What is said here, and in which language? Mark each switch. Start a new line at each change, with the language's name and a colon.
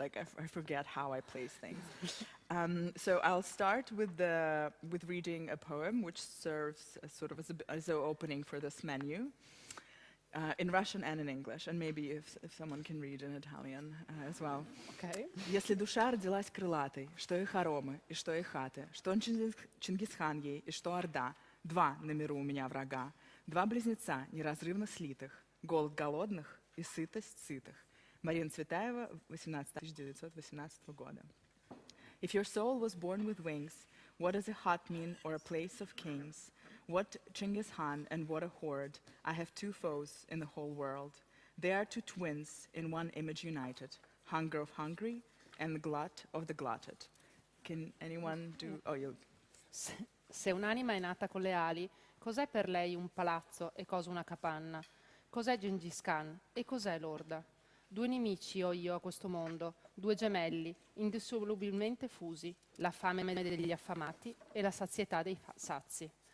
English: Like I forget how I place things. So I'll start with reading a poem, which serves sort of as an opening for this menu, in Russian and in English, and maybe if someone can read in Italian as well. Okay.
Russian: Если душа родилась крылатой, что и хоромы, и что и хаты, что Чингисхан ей, и что Орда, два на миру у меня врага, два близнеца неразрывно слитых, голод голодных и сытость сытых. Марина Цветаева, 1918 года.
English: If your soul was born with wings, what does a hut mean or a place of kings? What Genghis Khan and what a horde? I have two foes in the whole world. They are two twins in one image united, hunger of hungry and the glut of the glutted. Can anyone do... Oh, you...
Italian: Se un'anima è nata con le ali, cos'è per lei un palazzo e cosa una capanna? Cos'è Gengis Khan e cos'è l'orda? Due nemici ho io a questo mondo, due gemelli, indissolubilmente fusi, la fame degli affamati e la sazietà dei sazi.